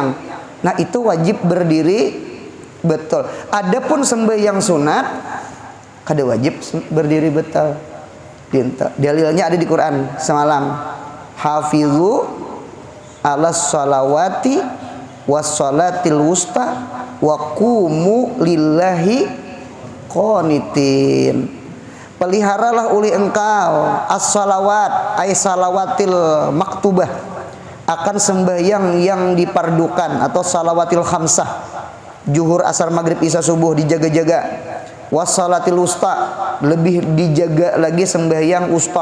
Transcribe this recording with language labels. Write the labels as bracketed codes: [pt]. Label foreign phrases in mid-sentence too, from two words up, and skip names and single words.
[ms] Nah, itu wajib berdiri betul. Adapun sembahyang sunat kada wajib berdiri betul. Dalilnya ada di Quran semalam. [ar] حافظوا على الصلوات والصلاة الوسطى وقوموا لله قانتين. [ms] Peliharalah oleh engkau [ar] الصلوات أي الصلوات المكتوبة, [ms] akan sembahyang yang dipardukan atau [ar] الصلوات الخمس, [ms] zuhur, asar, maghrib, isya, subuh dijaga-jaga. [ar] والصلاة الوسطى, [ms] lebih dijaga lagi sembahyang usta.